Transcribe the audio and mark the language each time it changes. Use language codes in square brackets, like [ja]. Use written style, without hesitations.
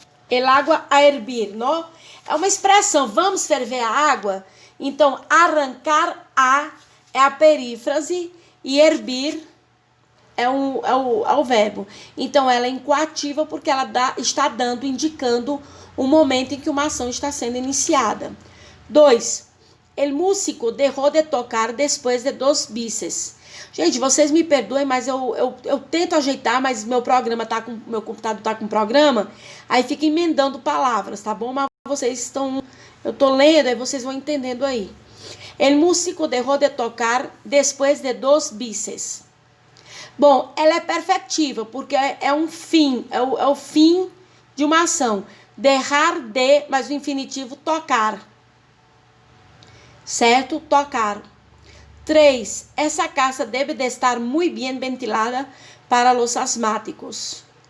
[es] El agua a hervir, [pt] não? É uma expressão, vamos ferver a água? Então, arrancar a é a perífrase e hervir é o verbo. Então, ela é incoativa porque ela está indicando o momento em que uma ação está sendo iniciada. 2. [es] El músico dejó de tocar después de 2 bises. [pt] Gente, vocês me perdoem, mas eu tento ajeitar, mas meu computador tá com programa, aí fica emendando palavras, tá bom? Mas eu tô lendo, aí vocês vão entendendo aí. [es] El músico dejó de tocar después de 2 bises. [pt] Bom, ela é perfectiva, porque é um fim, é o fim de uma ação. [es] Dejar de, [pt] mas o infinitivo tocar. Certo? Tocar. 3. Essa casa deve de estar muito bem ventilada para os asmáticos.